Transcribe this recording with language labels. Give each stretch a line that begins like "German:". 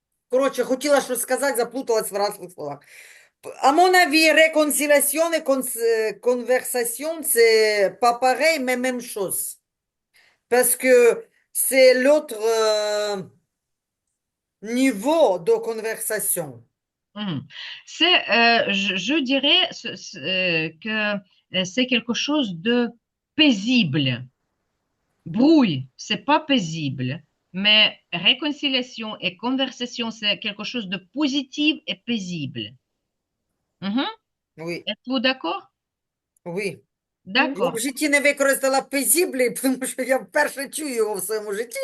Ukrainian: Короче, хотіла щось сказати, заплуталась в разных словах.
French: À mon avis, réconciliation et conversation, c'est pas pareil, mais même chose. Parce que c'est l'autre niveau de conversation. C'est, je dirais que c'est quelque chose de paisible. Brouille, c'est pas paisible, mais réconciliation et conversation, c'est quelque chose de positif et paisible. Mhm. Oui, Êtes-vous d'accord? oui. D'accord.
Ukrainian: В житті не використала пезіблі, тому що я вперше чую його в своєму житті.